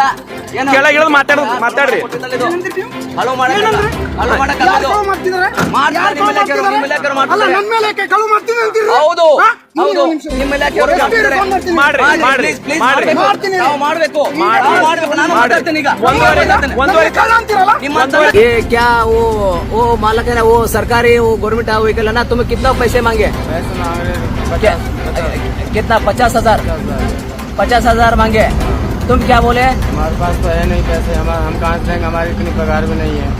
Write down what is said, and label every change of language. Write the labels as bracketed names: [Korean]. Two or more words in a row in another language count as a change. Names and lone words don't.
[Kannada] ಕೆಳಗೆ ಇಳಿದು ಮಾತಾಡ್ರಿ ಹಲೋ ಮಾಡಕ್ಕಲ್ಲ ಹಲೋ ಮಾಡಕ್ಕಲ್ಲ ಇದು ಮಾಡ್ತಾರೆ ನಿಮ್ಮ ಇಲಾಖೆಯವರು ಹೌದು ಹೌದು ನಿಮ್ಮ ಇಲಾಖೆಯವರು ಮಾಡ್ರಿ ನಾವು ಮಾಡ್ಬೇಕು ನಾನು ಮಾತಾಡ್ತೀನಿ ಈಗ [Hindi] ये क्या वो मालक है ना, वो सरकारी वो गवर्नमेंट व्हीकल है ना, तुम्हें कितना पैसे मांगे? कितना? 50,000 50,000 मांगे। तुम क्या बोले? हमारे पास तो है नहीं पैसे, हम कहाँ से देंगे, हमारी इतनी पगार भी नहीं है।